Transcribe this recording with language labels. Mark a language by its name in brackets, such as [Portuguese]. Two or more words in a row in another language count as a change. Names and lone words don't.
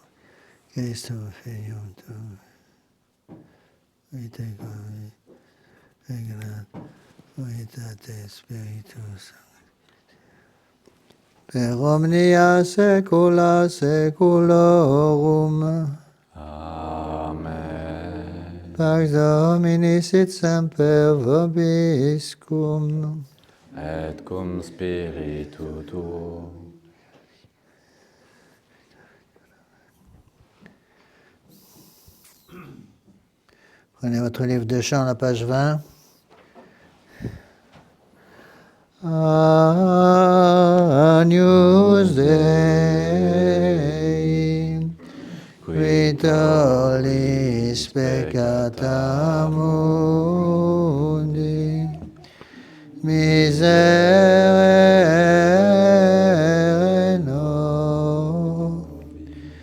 [Latin] Christum Filium Tuum, vitae quae regnat unitate Spiritus Sancti, per omnia saecula saeculorum. Amen. Pax Domini sit semper vobiscum. Et cum spiritu tuo. [French] Prenez votre livre de chant, la page 20. [Latin] Agnus Dei, qui tollis peccata mundi, miserere nobis.